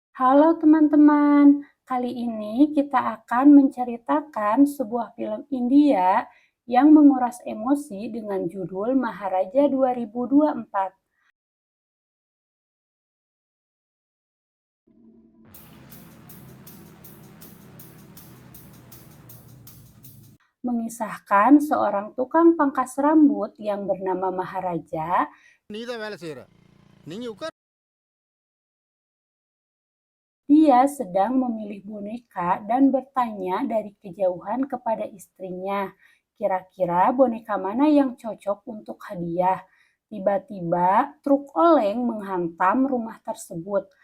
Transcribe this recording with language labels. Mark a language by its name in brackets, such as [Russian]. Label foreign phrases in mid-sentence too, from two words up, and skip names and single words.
[Indonesian] Halo teman-teman, kali ini kita akan menceritakan sebuah film India yang menguras emosi dengan judul Maharaja 2024, mengisahkan seorang tukang pangkas rambut yang bernama Maharaja. [Tamil] நீதான் வேலை செய்யற நீங்க உட்கார். [Indonesian] Dia sedang memilih boneka dan bertanya dari kejauhan kepada istrinya, kira-kira boneka mana yang cocok untuk hadiah. Tiba-tiba, truk oleng menghantam rumah tersebut.